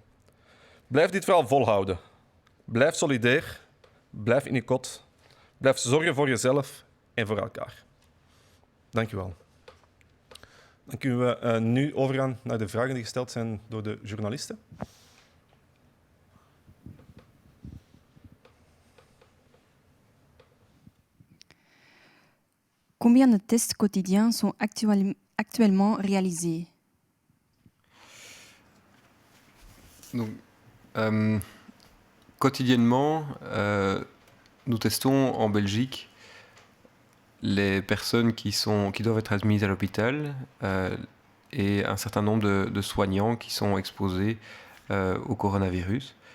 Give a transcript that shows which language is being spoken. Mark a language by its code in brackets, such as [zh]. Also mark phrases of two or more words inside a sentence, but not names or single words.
[nl] Blijf dit vooral volhouden. Blijf solidair, blijf in je kot, blijf zorgen voor jezelf en voor elkaar. Dank u wel. Dan kunnen we nu overgaan naar de vragen die gesteld zijn door de journalisten. [fr] Combien de tests quotidiens sont actuellement réalisés? Donc, quotidiennement, nous testons en Belgique les personnes qui doivent être admises à l'hôpital et un certain nombre de soignants qui sont exposés au coronavirus.